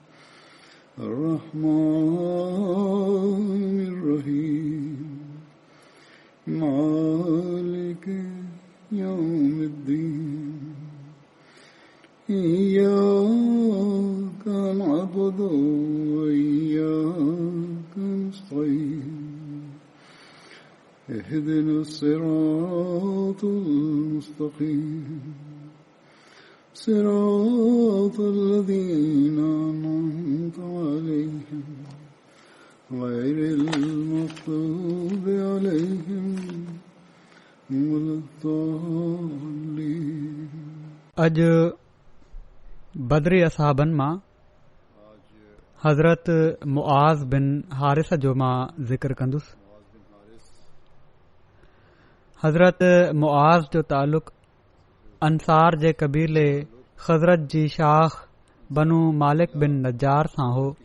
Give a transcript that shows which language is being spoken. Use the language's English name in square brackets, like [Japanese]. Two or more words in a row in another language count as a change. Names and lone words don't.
[Arabic] الرحمن الرحيم مالك يوم الدين إياك نعبد وإياك نستعين اهدنا الصراط المستقيم صراط الذين أنعمت عليهم غير المغضوب عليهم ولا الضالين. [Sindhi] अॼु बदरी असहाबनि मां हज़रत मुआज़ बिन हारिस जो मां ज़िक्र कंदुसि. हज़रत मुआज़ जो तालुक़ अंसार जे कबीले ख़ज़रत जी शाख बनू मालिक बिन नज्जार सां हो.